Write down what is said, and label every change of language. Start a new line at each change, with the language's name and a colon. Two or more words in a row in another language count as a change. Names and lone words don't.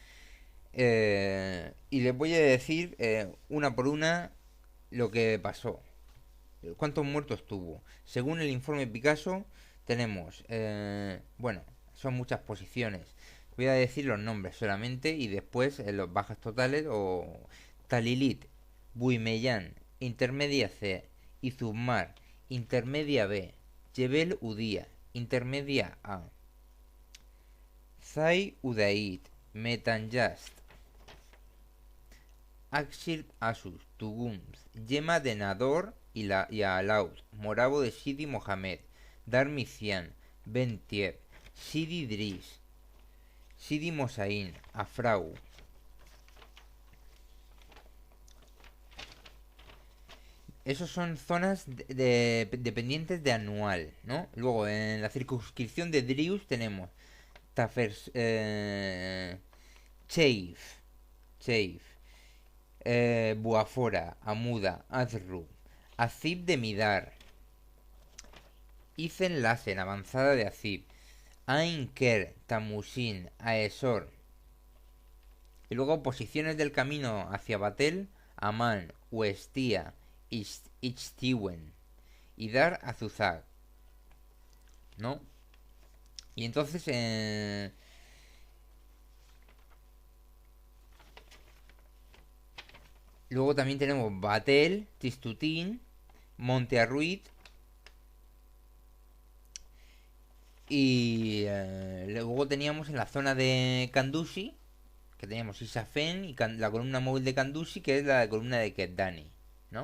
Spanish: Y les voy a decir una por una lo que pasó. ¿Cuántos muertos tuvo? Según el informe Picasso, tenemos, bueno, son muchas posiciones. Voy a decir los nombres solamente y después los bajas totales o Talilit, Buimeyán, Intermedia C, Izumar, Intermedia B, Jebel Udía, Intermedia A, Zai Udaid, Metanjast, Akshir Asus, Tugums, Yema de Nador y Alaud, Morabo de Sidi Mohamed, Darmician, Bentieb, Sidi Dris, Sidi Mosaín, Afrau. Esos son zonas dependientes de anual, ¿no? Luego, en la circunscripción de Drius tenemos Tafers, Cheif, Cheif, Buafora, Amuda, Azru, Azib de Midar, Izen Lassen, avanzada de Azib, Ain Ker, Tamusin, Aesor. Y luego posiciones del camino hacia Batel, Amán, Uestía, Ichtiwen y Dar Azuzag, ¿no? Y entonces, luego también tenemos Batel, Tistutín, Monte Arruit y luego teníamos en la zona de Kandushi, que teníamos Isafen y la columna móvil de Kandushi, que es la columna de Keddani, ¿no?